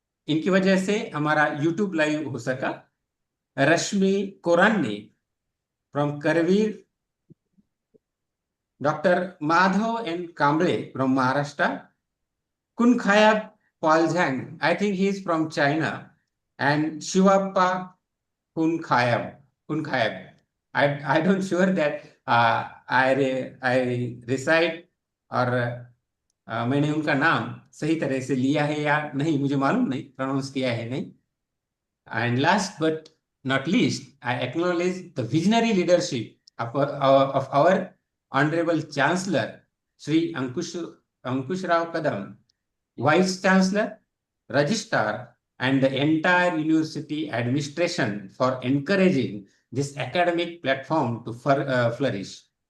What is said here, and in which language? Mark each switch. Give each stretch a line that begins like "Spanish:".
Hindi: इनकी वजह से हमारा YouTube लाइव हो सका.
English: Rashmi Korani from Karveer, Dr. Madhav N. Kamble from Maharashtra, Kunkhayab Paulzhang, I think he is from China, and Shivappa Kunkhayab. I don't sure that I recite or
Hindi: मैंने उनका नाम सही तरह से लिया है या नहीं, मुझे मालूम नहीं, प्रोनाउंस किया है नहीं.
English: And last but not least, I acknowledge the visionary leadership of our Honorable Chancellor, Sri Ankush Rao Kadam, Vice Chancellor, Registrar, and the entire university administration for encouraging this academic platform to flourish.